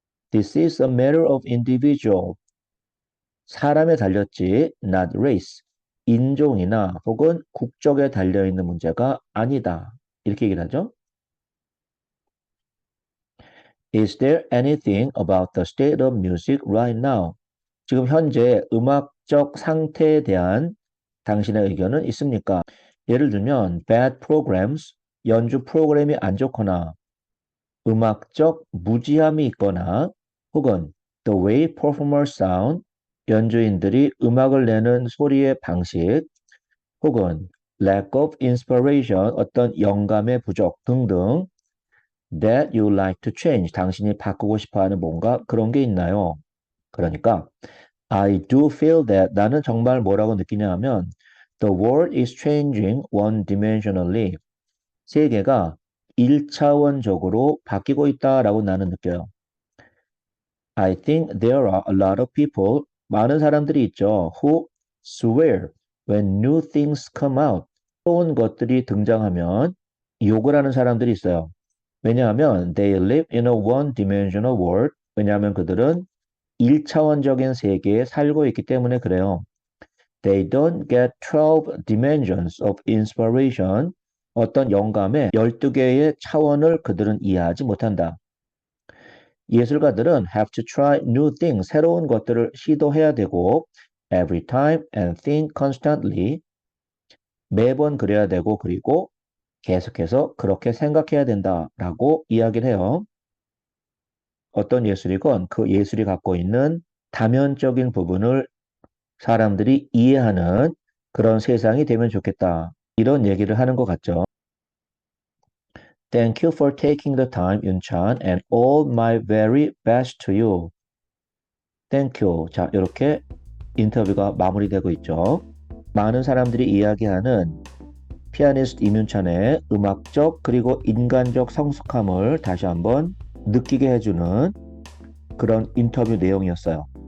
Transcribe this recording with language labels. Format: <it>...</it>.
<en>This is a matter of individual,</en> <ko>사람에 달렸지</ko> <en>not race,</en> <ko>인종이나 혹은 국적에 달려있는 문제가 아니다. 이렇게 얘기를 하죠.</ko> <en>Is there anything about the state of music right now?</en> <ko>지금 현재 음악적 상태에 대한 당신의 의견은 있습니까? 예를 들면</ko> <en>bad programs,</en> <ko>연주 프로그램이 안 좋거나 음악적 무지함이 있거나 혹은</ko> <en>the way performers sound,</en> <ko>연주인들이 음악을 내는 소리의 방식 혹은</ko> <en>lack of inspiration,</en> <ko>어떤 영감의 부족 등등</ko> <en>that you like to change,</en> <ko>당신이 바꾸고 싶어하는 뭔가 그런 게 있나요? 그러니까</ko> <en>I do feel that</en> <ko>나는 정말 뭐라고 느끼냐 하면</ko> <en>the world is changing one-dimensionally.</en> <ko>세계가 1차원적으로 바뀌고 있다라고 나는 느껴요.</ko> <en>I think there are a lot of people,</en> <ko>많은 사람들이 있죠.</ko> <en>who swear when new things come out.</en> <ko>새로운 것들이 등장하면 욕을 하는 사람들이 있어요. 왜냐하면</ko> <en>they live in a one-dimensional world.</en> <ko>왜냐하면 그들은 1차원적인 세계에 살고 있기 때문에 그래요.</ko> <en>They don't get 12 dimensions of inspiration.</en> <ko>어떤 영감의 12개의 차원을 그들은 이해하지 못한다. 예술가들은</ko> <en>have to try new things.</en> <ko>새로운 것들을 시도해야 되고</ko> <en>every time and think constantly.</en> <ko>매번 그래야 되고 그리고 계속해서 그렇게 생각해야 된다라고 이야기를 해요. 어떤 예술이건 그 예술이 갖고 있는 다면적인 부분을 사람들이 이해하는 그런 세상이 되면 좋겠다. 이런 얘기를 하는 것 같죠.</ko> <en>Thank you for taking the time, 윤찬, and all my very best to you. Thank you.</en> <ko>자, 이렇게 인터뷰가 마무리되고 있죠. 많은 사람들이 이야기하는 피아니스트 임윤찬의 음악적 그리고 인간적 성숙함을 다시 한번 느끼게 해주는 그런 인터뷰 내용이었어요.</ko>